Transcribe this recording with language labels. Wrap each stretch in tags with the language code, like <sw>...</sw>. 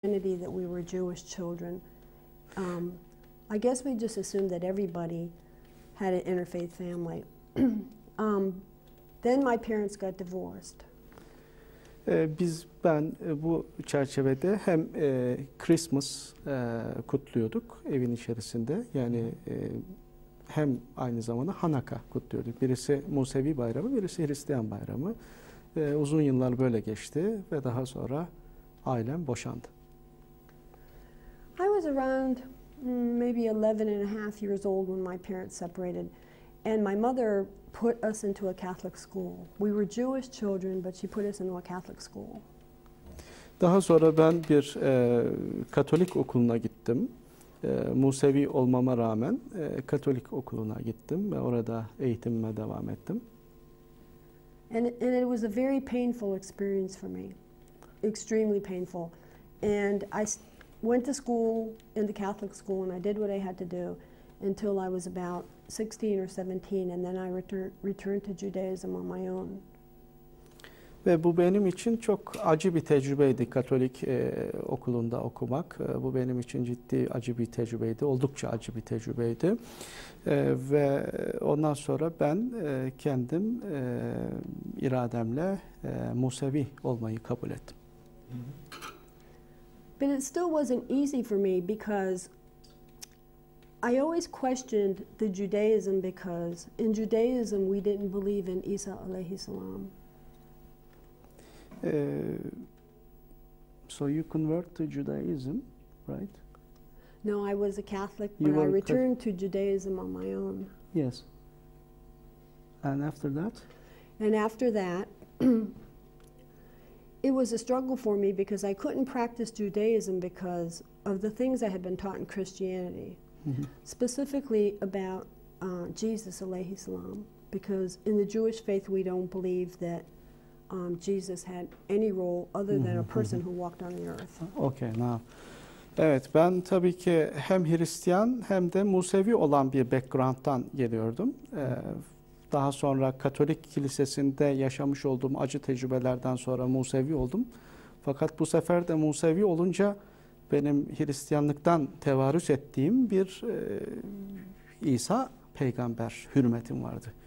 <en>identity that we were Jewish children. I guess we just assumed that everybody had an interfaith family. Then my parents got divorced.</en> <tr>Ben bu çerçevede hem Christmas kutluyorduk evin içerisinde. Yani hem aynı zamanda Hanaka kutluyorduk. Birisi Musevi bayramı, birisi Hristiyan bayramı. Uzun yıllar böyle geçti ve daha sonra ailem boşandı.</tr> <en>I was around maybe 11 and a half years old when my parents separated, and my mother put us into a Catholic school. We were Jewish children, but she put us into a Catholic school.</en> <tr>Daha sonra ben bir Katolik okuluna gittim. Musevi olmama rağmen Katolik okuluna gittim ve orada eğitimime devam ettim.</tr> <en>And it was a very painful experience for me, extremely painful. And I went to school in the Catholic school, and I did what I had to do until I was about 16 or 17, and then I returned to Judaism on my own.</en> <tr>Ve bu benim için çok acı bir tecrübeydi Katolik okulunda okumak. Bu benim için ciddi acı bir tecrübeydi, oldukça acı bir tecrübeydi. Ve ondan sonra ben kendim irademle Musevi olmayı kabul ettim.</tr> <en>But it still wasn't easy for me because I always questioned the Judaism, because in Judaism we didn't believe in Isa alayhi salam. So you convert to Judaism, right? No, I was a Catholic, but I returned to Judaism on my own. Yes. And after that? And after that, it was a struggle for me because I couldn't practice Judaism because of the things I had been taught in Christianity, specifically about Jesus alayhi salam, because in the Jewish faith we don't believe that Jesus had any role other than a person who walked on the earth. Okay, now.</en> <tr>Evet, ben tabii ki hem Hristiyan hem de Musevi olan bir background'dan geliyordum. Daha sonra Katolik kilisesinde yaşamış olduğum acı tecrübelerden sonra Musevi oldum. Fakat bu sefer de Musevi olunca benim Hristiyanlıktan tevarüs ettiğim bir İsa peygamber hürmetim vardı.</tr>